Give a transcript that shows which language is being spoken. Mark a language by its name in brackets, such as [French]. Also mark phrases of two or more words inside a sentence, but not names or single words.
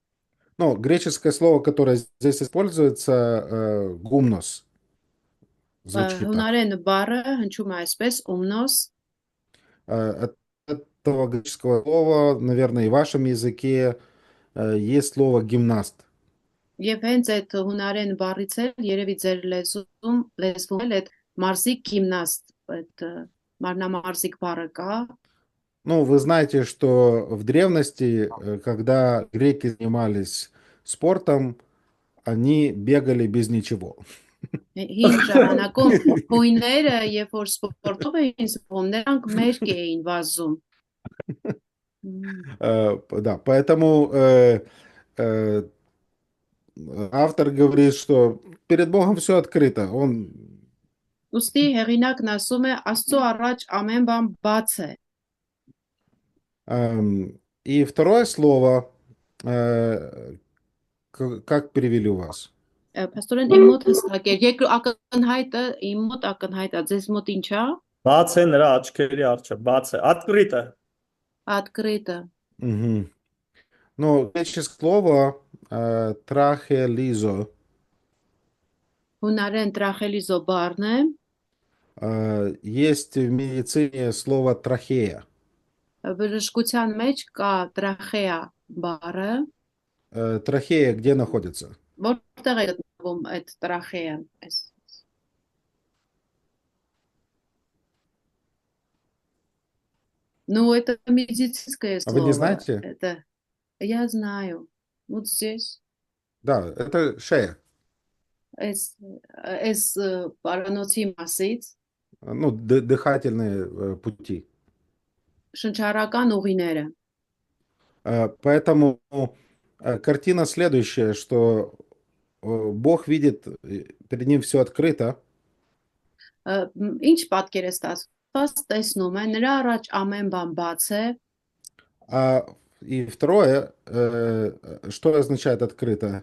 [Russian] Ну, греческое слово, которое здесь используется, гумнос, звучит так. [Armenian] Հունարեն բառը հնչում է այսպես ումնոս, [Russian] От этого греческого слова, наверное, и в вашем языке есть слово гимнаст. [Armenian] եւ հենց այդ հունարեն բառից էլ երևի ձեր լեզվում էլ այդ մարզիկ գիմնաստ, այդ մարմնամարզիկ բառը կա։ [Russian] Ну, вы знаете, что в древности, когда греки занимались спортом, они бегали без ничего. [Armenian] Հին ժամանակում հույները, երբ որ սպորտով էին զբաղվում, նրանք մերկ էին վազում։ [Russian] Да, поэтому э, автор говорит, что перед Богом все открыто. Он, [Armenian] Ուստի հեղինակն ասում է Աստծո առաջ ամեն բան բաց է։ [Russian] и второе слово, как перевели у вас? [Armenian] Պաստորեն իմ մոտ հստակ է։ Երկրորդ ակնհայտը իմ մոտ ակնհայտ է։ Ձեզ մոտ ինչ է։ Բաց է նրա աչքերի առջև, բաց է, [Russian] открыто. Открыто։ Мгм. Ну, греческое слово трахелизо. [Armenian] Հունարեն տրախելիզո բառն է, [Russian] Есть в медицине слово трахея. [Armenian] բժշկության մեջ կա տրախեա բառը, [Russian] Трахея где находится? [Armenian] որտեղ է գտնվում այդ տրախեան։ [Russian] Ну, это медицинское А вы не слово. знаете? Это я знаю. Вот здесь. Да, это шея. [Armenian] Эс պարանոցի մասից [Russian] Ну, дыхательные пути. [Armenian] շնչառական ուղիները։ [Russian] Поэтому картина следующая, что Бог видит, перед ним все открыто, [Armenian] Ինչ պատկեր է ստացված, տեսնում է, նրա առաջ ամեն бан բաց է, [Russian] и второе, что означает открыто?